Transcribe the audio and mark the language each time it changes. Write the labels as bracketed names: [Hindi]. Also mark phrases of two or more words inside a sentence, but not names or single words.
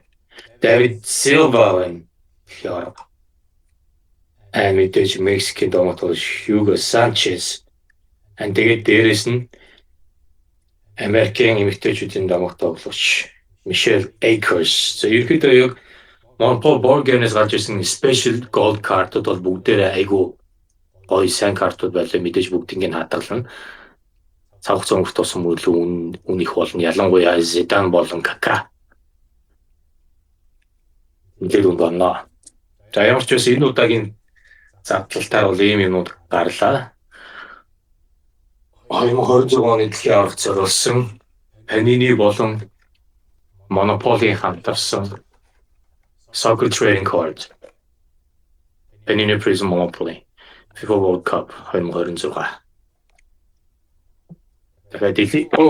[Mongolian] David Silva байна. Мэдээж Мексикийн тоглогч Hugo Sanchez. Тэгээд дээрэс нь Америкийн эмэгтэйчүүдийн тоглогч Michelle Akers. За ерөөдөө яг Monopoly [English] board game- [Mongolian] ээс гарч ирсэн [English] special gold card- [Mongolian] ууд бол бүгдээрээ айгүй гоё сайн картууд байлаа. Мэдээж бүгдийг нь хадгална. Цаг хугацаа өнгөрт тусан мөрөлөө үн их болно. Ялангуяа Zidane болон Kaká. Мэдээд үн байна. За ямар ч байсан энэ удаагийн задлалтаар бол ийм юмуд гарлаа. 2026 оны дэлхийн аварга зориулсан Panini болон Monopoly хамтарсан Soccer Trading Card. Panini Prism Monopoly FIFA World Cup 2026. Тэгээд дэлхийн